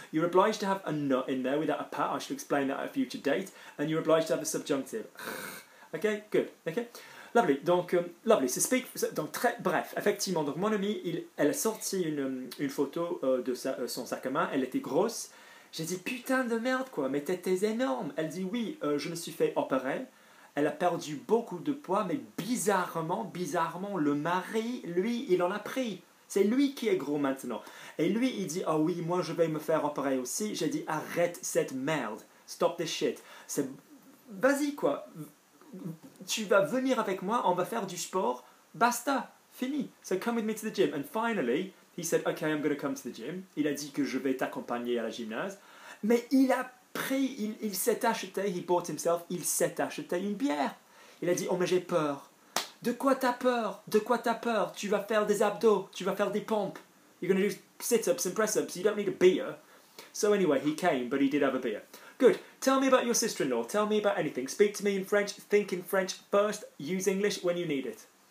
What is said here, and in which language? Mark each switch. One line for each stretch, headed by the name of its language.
English: You're obliged to have a ne in there without a pas. I should explain that at a future date. And you're obliged to have a subjunctive. Okay, good. Okay. lovely. Donc, lovely.
French: Donc, bref, effectivement, donc mon amie, elle a sorti une photo de son sac à main. Elle était grosse. J'ai dit, putain de merde, quoi, mais t'étais énorme. Elle dit, oui, je me suis fait opérer. Elle a perdu beaucoup de poids, mais bizarrement, le mari, lui, il en a pris. C'est lui qui est gros maintenant. Et lui, il dit, ah oui, moi, je vais me faire opérer aussi. J'ai dit, arrête cette merde.
English: Stop this shit.
French: Vas-y, quoi. Tu vas venir avec moi, on va faire du sport. Basta. Fini.
English: So come with me to the gym. And finally, he said, okay, I'm going to come to the gym.
French: Il a dit que je vais t'accompagner à la gymnase. Mais il a pris, il s'est acheté, il s'est acheté une bière. Il a dit, oh mais j'ai peur. De quoi t'as peur? De quoi t'as peur? Tu vas faire des abdos, tu vas faire des pompes.
English: You're going to do sit-ups and press-ups. You don't need a beer. So anyway, he came, but he did have a beer. Good. Tell me about your sister-in-law. Tell me about anything. Speak to me in French. Think in French first. Use English when you need it.